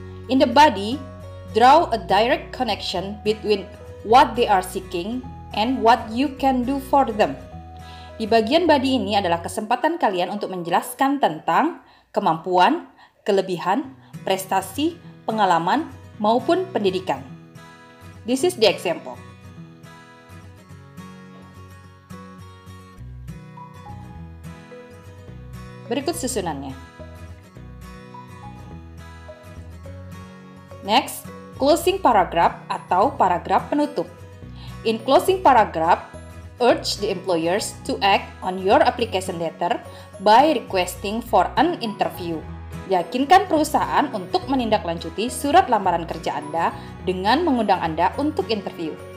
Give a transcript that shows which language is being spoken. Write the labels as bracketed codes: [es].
[en] In the body, draw a direct connection between what they are seeking and what you can do for them. [id] Di bagian body ini adalah kesempatan kalian untuk menjelaskan tentang kemampuan, kelebihan, prestasi, pengalaman, maupun pendidikan. [en] This is the example. [id] Berikut susunannya. [en] Next, closing paragraph [id] atau paragraf penutup. [en] In closing paragraph, urge the employers to act on your application letter by requesting for an interview. [id] Yakinkan perusahaan untuk menindaklanjuti surat lamaran kerja Anda dengan mengundang Anda untuk interview.